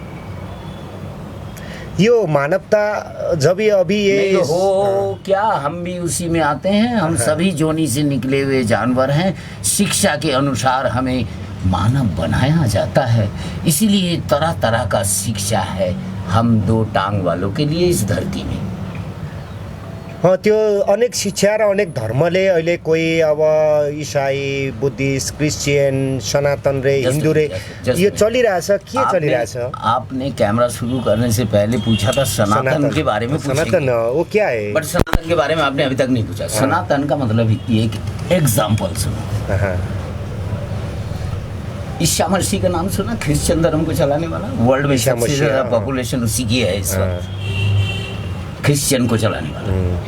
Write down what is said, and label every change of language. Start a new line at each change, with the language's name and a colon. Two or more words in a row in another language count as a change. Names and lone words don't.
Hindi: यो मानवता जब ये अभी ये हो क्या, हम भी उसी में आते हैं। हम सभी जोनी से निकले हुए जानवर हैं। शिक्षा के अनुसार हमें मानव बनाया जाता है, इसीलिए तरह तरह का शिक्षा है हम 2 टांग वालों के लिए इस धरती में।
Nepali: त्यो अनेक शिक्षा र अनेक धर्मले अहिले कोही अब इसाई, बुद्धिस्ट, क्रिश्चियन, सनातन रे, हिंदू रे यो चलिरहेछ। के चलिरहेछ?
Hindi: आपने कैमरा शुरू करने से पहले पूछा था सनातन के बारे में। सनातन वो क्या है? बट सनातन के बारे में आपने अभी तक नहीं पूछा। सनातन का मतलब एक एग्जाम्पल सुनो। ईसा मसीह का नाम सुना? क्रिश्चियन धर्म को चलाने वाला, वर्ल्ड में सबसे ज्यादा पॉपुलेशन उसी की है इस वक्त, क्रिश्चियन को चलाने वाला।